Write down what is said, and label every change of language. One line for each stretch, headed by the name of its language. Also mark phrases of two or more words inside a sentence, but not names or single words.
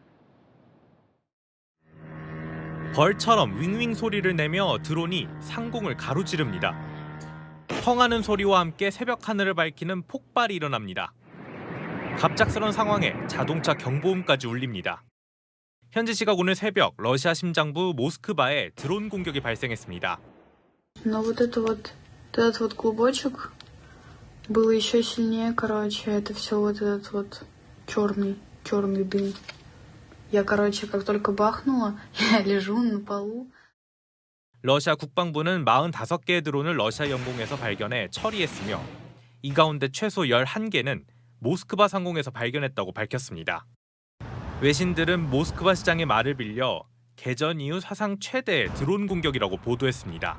Korean: 벌처럼 윙윙 소리를 내며 드론이 상공을 가로지릅니다. 펑하는 소리와 함께 새벽 하늘을 밝히는 폭발이 일어납니다. 갑작스런 상황에 자동차 경보음까지 울립니다. 현지 시각 오늘 새벽 러시아 심장부 모스크바에 드론 공격이 발생했습니다.
Russian: Но вот этот клубочек был еще сильнее, короче, это все вот этот вот черный дым. Я, короче, как только бахнула, я лежу на полу.
Korean: 러시아 국방부는 45개의 드론을 러시아 영공에서 발견해 처리했으며 이 가운데 최소 11개는 모스크바 상공에서 발견했다고 밝혔습니다. 외신들은 모스크바 시장의 말을 빌려 개전 이후 사상 최대의 드론 공격이라고 보도했습니다.